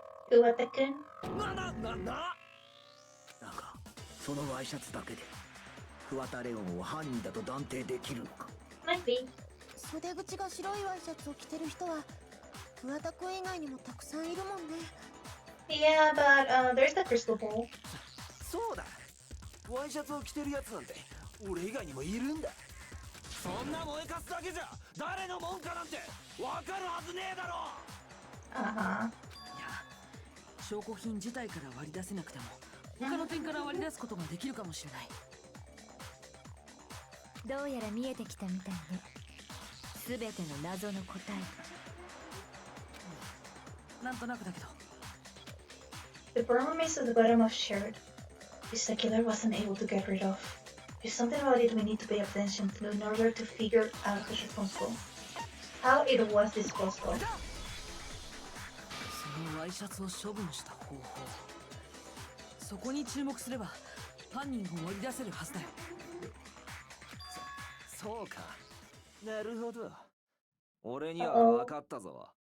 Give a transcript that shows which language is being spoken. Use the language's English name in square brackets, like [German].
[Japanese] Kuwata-kun. なんかそのワイシャツだけで桑田レオンを犯人だと断定できるのか。 [English] Might be. [Japanese] 袖口が白いワイシャツを着てる人は桑田くん以外にもたくさんいるもんね。 [English] Yeah, but there's the crystal ball. [Japanese] そうだ。ワイシャツを着てるやつなんて俺以外にもいるんだ。そんな燃えかすだけじゃ誰のもんかなんてわかるはずねえだろ。 Uh-huh. いや、証拠品自体から割り出せなくても他の点から割り出すことができるかもしれない。どうやら見えてきたみたいね。すべての謎の答え。なんとなくだけど。 [English] The burn remains at the bottom of shirt. This the killer wasn't able to get rid of. There's something about it we need to pay attention to in order to figure out who's responsible. How it was disposable. [Japanese] そのワイシャツを処分した方法、そこに注目すれば犯人を割り出せるはずだよ。そうか。なるほど。俺には分かったぞ。